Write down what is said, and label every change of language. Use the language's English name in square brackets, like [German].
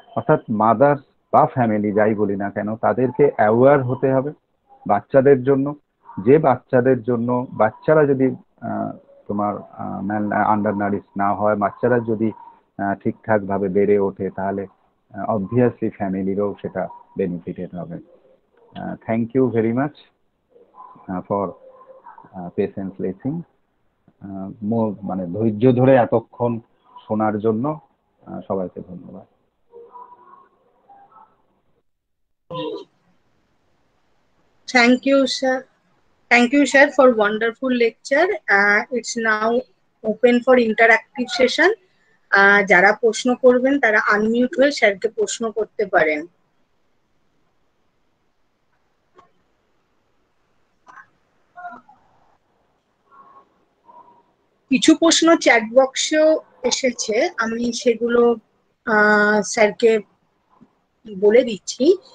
[Bangla] অর্থাৎ মাদার্স বা ফ্যামিলি যাই বলি না কেন, তাদেরকে অ্যাওয়্যার হতে হবে বাচ্চাদের জন্য, যে বাচ্চাদের জন্য বাচ্চারা যদি তোমার আন্ডার নারিশ না হয়, বাচ্চারা যদি ঠিকঠাক ভাবে বেড়ে ওঠে, তাহলে অবভিয়াসলি ফ্যামিলিরও সেটা বেনিফিটেড হবে। [English] Thank you very much for patience listening. [Bangla] মানে ধৈর্য ধরে এতক্ষণ শোনার জন্য সবাইকে ধন্যবাদ। [English] Thank you, sir. Thank you, sir, for wonderful lecture. It's now open for interactive session. [Bangla] যারা প্রশ্ন করবেন তারা আনমিউট হয়ে স্যারকে প্রশ্ন করতে পারেন। কিছু প্রশ্ন চ্যাট বক্সেও এসেছে, আমি সেগুলো স্যারকে বলে দিচ্ছি।